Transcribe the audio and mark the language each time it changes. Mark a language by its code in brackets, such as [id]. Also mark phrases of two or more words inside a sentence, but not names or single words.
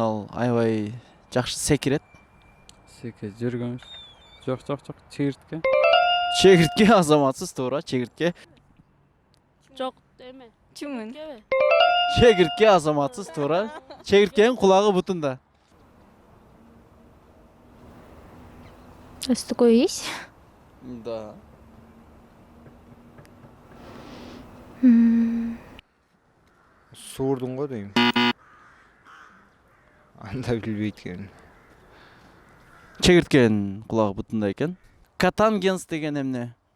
[ky] Ал аябай жакшы секирет. Секе жүргөнбүз. Жок, чегиртке. Чегиртке азаматсыз, туура, чегиртке. Жок, эме. Чумун. Чегиртке азаматсыз, туура. Чегирткенин кулагы бутунда. [ru] Что такое есть? Да. [ky] Суурдун го дейм. Анда билбейт экенмин. Чегирткенин кулагы бутунда экен. Катангенс деген эмне?